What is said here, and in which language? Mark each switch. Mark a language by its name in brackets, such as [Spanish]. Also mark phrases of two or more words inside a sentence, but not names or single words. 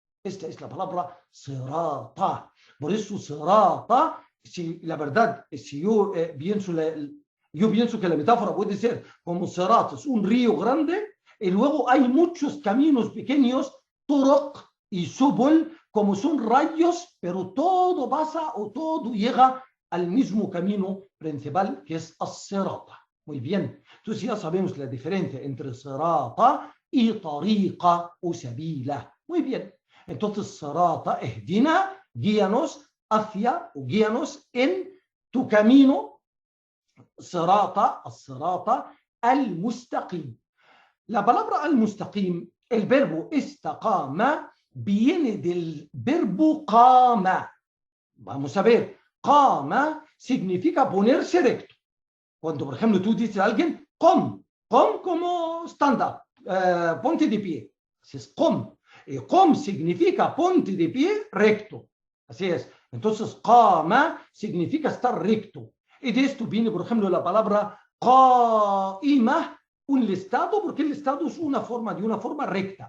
[Spanish] Esta es la palabra sirata. Por eso sirata, la verdad, si yo pienso que la metáfora puede ser como sirat, es un río grande, y luego hay muchos caminos pequeños, turuq y subul, como son rayos, pero todo pasa o todo llega al mismo camino principal que es as-sirata. Muy bien. Entonces ya sabemos la diferencia entre sirata y tariqa o sabila. Muy bien. Entonces [Arabic] صراط، اهدنا, [Spanish] guíanos hacia o guíanos en tu camino. [Arabic] صراط، الصراط، المستقيم. [Spanish] La palabra al-mustaqim, el verbo istaqama, viene del verbo qama. Vamos a ver, qama significa ponerse recto. Cuando, por ejemplo, tú dices a alguien, qom como stand-up, ponte de pie. Así es, qom. Y qom significa ponte de pie recto. Así es. Entonces, qama significa estar recto. Y de esto viene, por ejemplo, la palabra qaima, un listado, porque el listado es de una forma recta.